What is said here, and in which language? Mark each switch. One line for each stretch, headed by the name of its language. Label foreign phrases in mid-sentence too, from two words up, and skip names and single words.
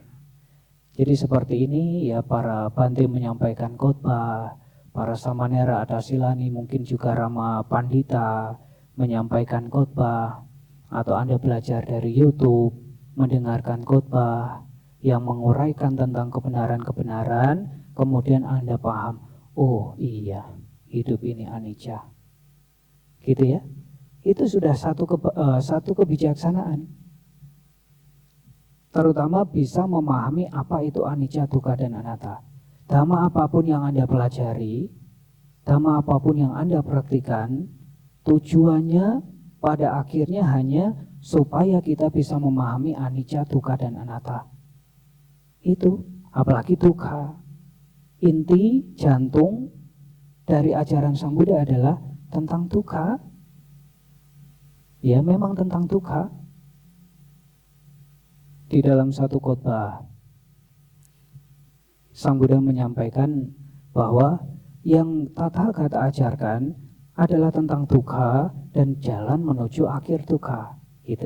Indonesian: Jadi seperti ini ya, para Bante menyampaikan khotbah, para Samanera Adasilani, mungkin juga Rama Pandita menyampaikan khotbah, atau Anda belajar dari YouTube, mendengarkan khotbah yang menguraikan tentang kebenaran-kebenaran, kemudian Anda paham, oh iya, hidup ini anicca. Gitu ya. Itu sudah satu kebijaksanaan. Terutama bisa memahami apa itu
Pali: anicca, dukkha,
Indonesian: dan anatta. Dhamma apapun yang Anda pelajari, dhamma apapun yang Anda praktikan, tujuannya pada akhirnya hanya supaya kita bisa memahami
Pali: anicca, dukkha,
Indonesian: dan anatta. Itu, apalagi dukkha. Inti jantung dari ajaran Sang Buddha adalah tentang dukkha. Ya, memang tentang dukkha. Di dalam satu khotbah, Sang Buddha menyampaikan bahwa yang Tathagata ajarkan adalah tentang dukkha dan jalan menuju akhir dukkha, gitu.